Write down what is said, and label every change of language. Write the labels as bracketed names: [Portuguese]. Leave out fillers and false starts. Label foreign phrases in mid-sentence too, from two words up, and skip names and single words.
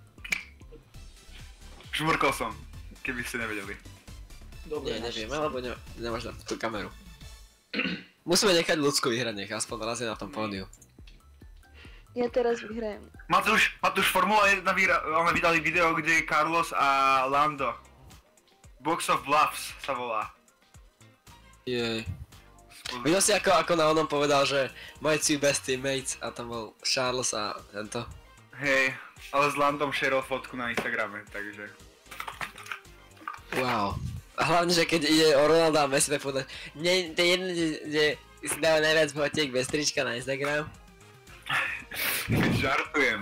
[Slovak] Žmurkol som, keby ste nevedeli. Nie, nevieme, lebo nemáš na tú kameru. Musíme nechať ľudsku vyhrať, nech aspoň raz je na tom pódiu. Ja teraz vyhrajem. Matúš, Formula 1 vydali video, kde je Carlos a Lando. Box of Bluffs sa volá. Jej. Videl si ako na onom povedal, že [English] my two best teammates [Slovak] a tam bol Charles a tento. Hej, ale s Landom šerol fotku na Instagrame, takže... Wow. A hlavne, že keď ide o Ronalda a Messi, tak povedať, mne to je jedno, že si dáva najviac fotiek bez trička na Instagram. Žartujem.